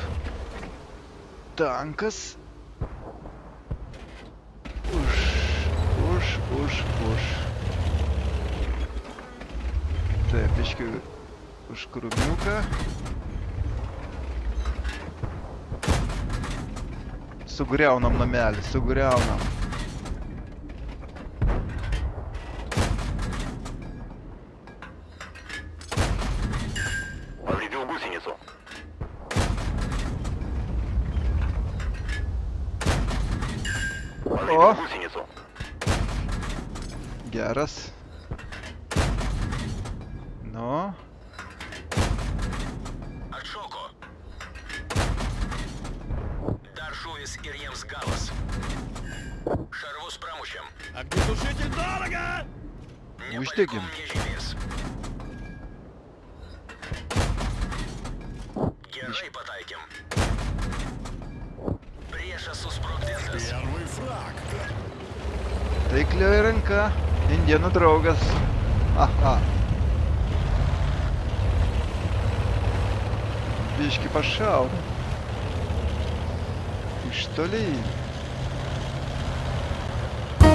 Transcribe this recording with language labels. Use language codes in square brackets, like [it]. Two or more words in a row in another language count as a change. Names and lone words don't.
[lt] Tankas. Už. Taip, biškiu už krūmiuką. Sugriaunam namelį, sugriaunam. [ru] Повредил гусеницу. О! Гусеницу. [lt] Geras. Nu. Atšoko. Dar šūvis ir jiems galas. Šarvus pramušėm. [ru] Огнетушитель дорого! [lt] Uždegim. Nežymės. Gerai pataikėm. Priešas susprogdintas. [ru] Первый фраг. [lt] Taiklioji ranka. Indienų draugas. Aha. Biški pašauna. Iš toli.